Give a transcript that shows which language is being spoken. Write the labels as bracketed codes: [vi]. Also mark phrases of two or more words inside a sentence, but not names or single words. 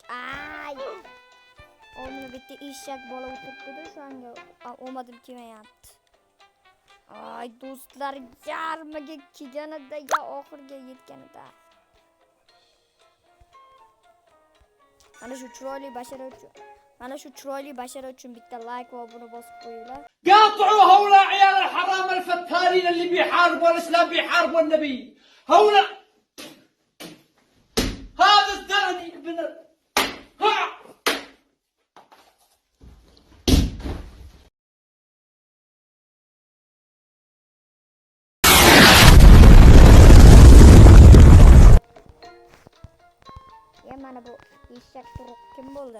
[uz] Oldimda bitta eshak bola o'tiribdi-da, shunga omadim kelmayapti. Do'stlar, yarmiga kelganida yo oxirga yetganida. Mana shu chiroyli bashara uchun bitta like va obuna bosib qo'yinglar. [ar] قاطعوا هؤلاء عيال الحرام الفتالين اللي بيحاربوا الاسلام بيحاربوا النبي. هؤلاء هذا الثاني ابن [uz] Mana bu eshak turuq kim bo'ldi?